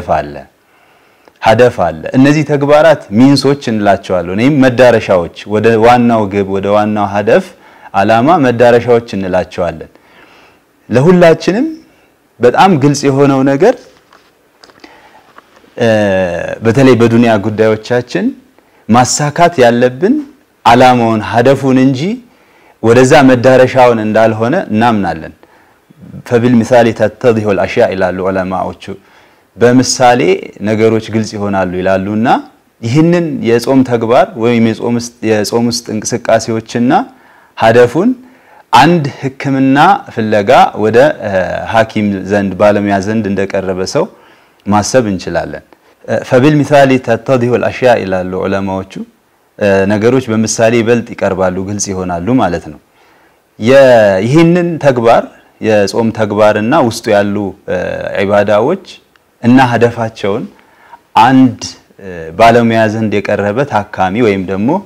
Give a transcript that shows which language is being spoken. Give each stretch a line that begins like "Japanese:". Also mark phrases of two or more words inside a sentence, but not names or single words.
Amharic: ሀደፍ አለ እነዚህ ተግባራት ሚንሶች እንላቸዋለን ወይም መዳረሻዎች ወደ ዋናው ግብ ወደ ዋናው ሀደፍ አላማ መዳረሻዎች እንላቸዋለን ለሁላችንም በጣም ግልጽ የሆነው ነገር በተለይ በዱንያ ጉዳዮቻችን ማሳካት ያለብን አላማውን ሀደፉን እንጂ ወደዛ መዳረሻውን እንዳልሆነ እናምናለን
Arabic: فبالمثال تتضح الاشياء الى العلماء
Amharic: በምሳሌ ነገሮች ግልጽ ይሆናሉ ይላሉና ይህንን የጾም ተግባር ወይም የጾም ውስጥ እንቅስቃሴዎችና ሀደፉን አንድ ህክምና ፍለጋ ወደ ሐኪም ዘንድ ባለሙያ ዘንድ እንደቀረበ ሰው ማሰብ እንችላለን
Arabic: فبالمثال تتضح الاشياء الى العلماء
Amharic: ነገሮች በምሳሌ ይበልጥ ይቀርባሉ ግልጽ ይሆናሉ ማለት ነው ይህንን ተግባር የጾም ተግባርና ውስጡ ያሉ ኢባዳዎች እና ሀደፋቸውን አንድ ባለሙያ ዘንድ የቀረበ ታካሚ ወይም ደግሞ